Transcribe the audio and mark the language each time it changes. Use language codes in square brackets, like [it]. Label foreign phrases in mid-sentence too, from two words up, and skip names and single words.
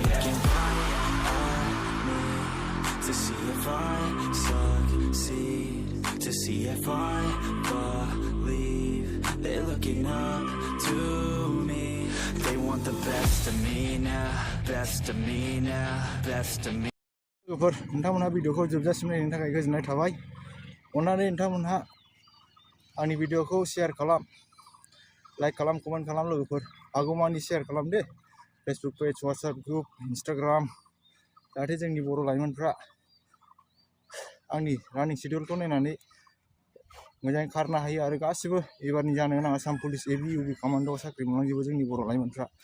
[en] Looking right at me to see if I succeed, to see if I believe. They're looking up to me. They want the best of me now, best of me now, best of me. [brx] Lwgwfwr, नोंथांमोनहा भिडिअखौ जोबजासिम नायनायनि थाखाय गोजोननाय थाबाय। अन्नानै नोंथांमोनहा आंनि भिडिअखौ शेयार खालाम, लाइक खालाम, कमेन्ट खालाम। लोगोफोर हागौमानि शेयार खालाम दे। [en] Facebook page, WhatsApp group, [brx] इन्स्टाग्राम, जाहाथे जोंनि बर' लाइमोनफ्रा आंनि रानिं शेड्युलखौ नायनानै मोजाङै खारनो हायो आरो गासिबो एबारनि जानो गोनां आसाम पुलिस एबि इउबि कमान्ड'आव साख्रि मोनलांजोबो जोंनि बर' लाइमोनफ्रा।